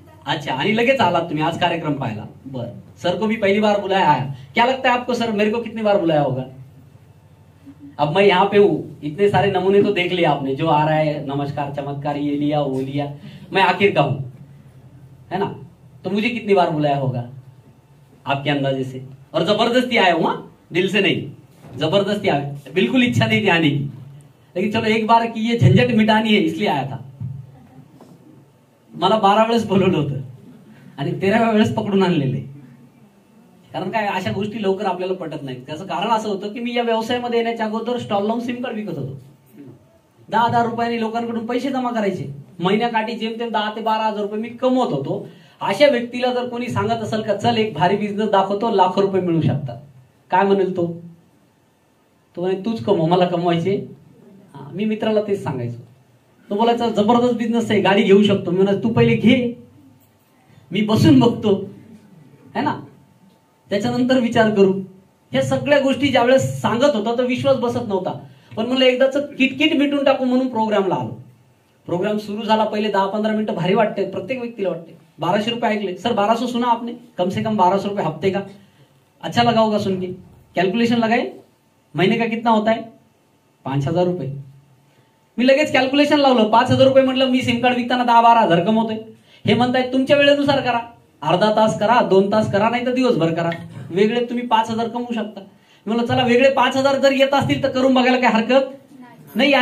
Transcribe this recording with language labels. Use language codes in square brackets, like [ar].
[mr] अच्छा आणि लगेच आलात तुम्ही आज कार्यक्रम पाहायला? बर. [hi] सर को भी पहली बार बुलाया है. क्या लगता है आपको सर मेरे को कितनी बार बुलाया होगा? अब मैं यहाँ पे हूँ, इतने सारे नमूने तो देख लिया आपने, जो आ रहा है नमस्कार चमत्कार ये लिया वो लिया, मैं आखिर का हूं, है ना? तो मुझे कितनी बार बुलाया होगा आपके अंदाजे से? और जबरदस्ती आया हूं, दिल से नहीं, जबरदस्ती आया, बिल्कुल इच्छा नहीं थी आने की, लेकिन चलो एक बार की ये झंझट मिटानी है इसलिए आया था. [mr] मला 12 वेळेस बोलवलं होतं आणि 13व्या वेळेस पकडून आणलेले. कारण काय अशा गोष्टी लवकर आपल्याला पटत नाहीत. त्याचं कारण असं होतं की मी या व्यवसायामध्ये येण्याच्या अगोदर स्टॉल लावून सिम कार्ड विकत होतो. 10,000 रुपयांनी लोकांकडून पैसे जमा करायचे. महिन्याकाठी जेमतेम 10 ते 12,000 रुपये मी कमवत होतो. अशा व्यक्तीला जर कोणी सांगत असेल का चल एक भारी बिझनेस दाखवतो, लाखो रुपये मिळू शकतात, काय म्हणेल तो? तो म्हणे तूच कमव, मला कमवायचे. मी मित्राला तेच सांगायचो. तो बोलायचा जबरदस्त बिझनेस आहे, गाडी घेऊ शकतो. मी म्हणायचो तू पहिले घे, मी बसून बघतो, है ना, त्याच्यानंतर विचार करू. ह्या सगळ्या गोष्टी ज्यावेळेस सांगत होता तर विश्वास बसत नव्हता. पण म्हणलं एकदाच किटकिट मिटून टाकू म्हणून प्रोग्रामला आलो. प्रोग्राम सुरू झाला, पहिले 10-15 मिनिटं भारी वाटते, प्रत्येक व्यक्तीला वाटते. 1200 रुपये ऐकले सर, [hi] 1200 सुना आपने, कम से कम 1200 रुपये हफ्ते का. अच्छा लगा होगा सुन के, कैलकुलेशन लगाए, महीने का कितना होता है? [mr] 5,000 रुपये. मी लगेच कॅल्क्युलेशन लावलं. 5,000 रुपये म्हटलं मी सिम कार्ड विकताना 10-12 हजार कमवतोय. हे म्हणताय तुमच्या वेळेनुसार करा, अर्धा तास करा, 2 तास करा, नाही तर दिवसभर करा, वेगळे तुम्ही 5,000 कमवू शकता. म्हणलं चला वेगळे 5,000 जर येत असतील तर करून बघायला काय हरकत नाही.